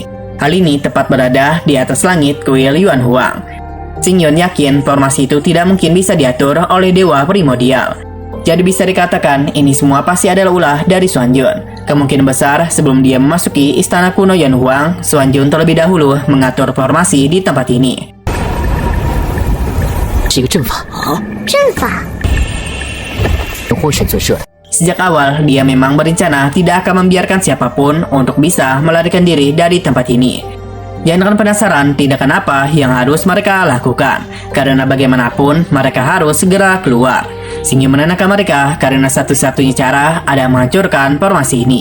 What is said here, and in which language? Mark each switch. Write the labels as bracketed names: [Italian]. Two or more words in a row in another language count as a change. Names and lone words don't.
[Indonesian] Hal ini tepat berada di atas langit kuil Yuan Huang. Xingyon yakin formasi itu tidak mungkin bisa diatur oleh dewa primordial. Jadi bisa dikatakan ini semua pasti adalah ulah dari Xuan Jun. Kemungkinan besar sebelum dia memasuki istana kuno Yuan Huang, Xuan Jun terlebih dahulu mengatur formasi di tempat ini. [Chinese] 是一个阵法，阵法，火神尊设的。 [Indonesian] Sejak awal, dia memang berencana tidak akan membiarkan siapapun untuk bisa melarikan diri dari tempat ini. Jangan penasaran tindakan apa yang harus mereka lakukan, karena bagaimanapun mereka harus segera keluar. Xingyon menenangkan mereka karena satu-satunya cara adalah menghancurkan formasi ini.